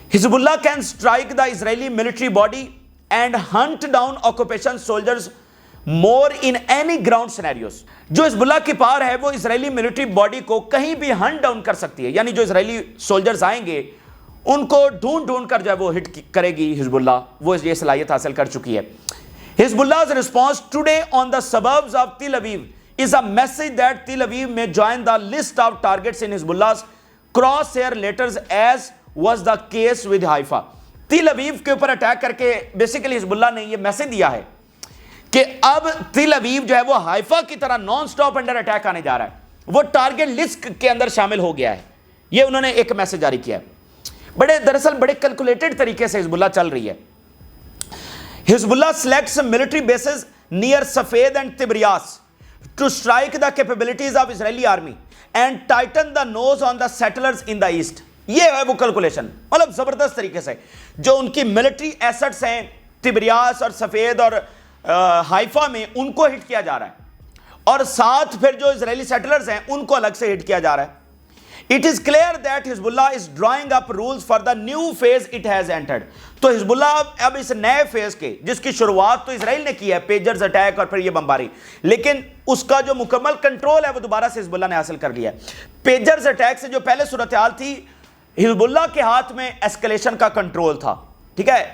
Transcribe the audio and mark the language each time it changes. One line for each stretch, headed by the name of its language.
English: Hezbollah can strike the Israeli military body and hunt down occupation soldiers more in any ground scenarios.
Urdu: جو حزب اللہ کی power ہے وہ اسرائیلی ملٹری باڈی کو کہیں بھی ہنٹ ڈاؤن کر سکتی ہے، یعنی جو اسرائیلی سولجرز آئیں گے ان کو ڈھونڈ کر جو ہے وہ ہٹ کرے گی حزب اللہ، وہ یہ صلاحیت حاصل کر چکی ہے.
English: Hezbollah's Allah's response today on the suburbs of Tel Aviv is a message that Tel Aviv may join the list of targets in Hezbollah's crosshair letters as was the case with Haifa.
Urdu: تل اویو کے اوپر attack کر کے basically حزب اللہ نے یہ message دیا ہے کہ اب تل اویو جو ہے وہ حائفہ کی طرح نان سٹاپ انڈر اٹیک آنے جا رہا ہے، وہ ٹارگٹ لسٹ کے اندر شامل ہو گیا ہے. یہ انہوں نے ایک میسج جاری کیا ہے. دراصل بڑے کیلکولیٹڈ طریقے سے حزب اللہ چل رہی ہے.
English: Hezbollah selects military bases near Safed and Tiberias to strike the capabilities of Israeli army and tighten the noose on the settlers in the east.
Urdu: یہ ہے وہ کیلکولیشن، مطلب زبردست طریقے سے جو ان کی ملٹری ایسٹس ہیں تبریاس اور سفید اور حائفہ میں، ان کو ہٹ کیا جا رہا ہے، اور ساتھ پھر جو اسرائیلی سیٹلرز ہیں ان کو الگ سے ہٹ کیا جا رہا ہے.
English: It is clear that Hezbollah is drawing up rules for the new phase it has entered.
Urdu: تو حزب اللہ اب اس نئے فیز کے، جس کی شروعات تو اسرائیل نے کی ہے، پیجرز اٹیک اور پھر یہ بمباری، لیکن اس کا جو مکمل کنٹرول ہے وہ دوبارہ سے حزب اللہ نے حاصل کر لیا ہے. پیجرز اٹیک سے جو پہلے صورتحال تھی، حزب اللہ کے ہاتھ میں ایسکلیشن کا کنٹرول تھا، ٹھیک ہے.